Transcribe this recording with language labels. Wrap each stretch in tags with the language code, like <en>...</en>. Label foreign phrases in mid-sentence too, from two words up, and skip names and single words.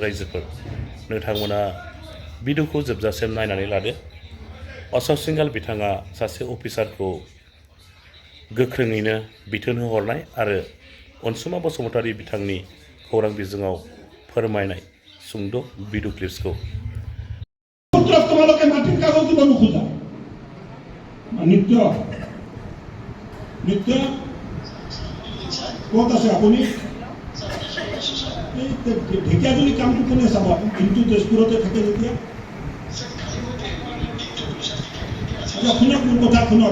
<brx>रायजोफोर, नोंथांमोना भिडिअखौ जोबजासिम नायनानै लादो। अशोक सिंघाल बिथाङा सासे अफिसारखौ गोख्रोङैनो बिथोन होहरनाय आरो अनसुमा बसुमतारी बिथांनि खौरां बिजोङाव फोरमायनाय सुंद'</brx> <en>video clips</en> <as>তোমালোকে মাটিৰ কাগজ দিব নোখোজা। নিত্য নিত্য ক'ত আছে আপুনি? এই ঢেকীয়াজুলি কামটো কোনে চাব? দিনটো তেজপুৰতে থাকে যেতিয়া। শুনক, মোৰ কথা শুনক।</as>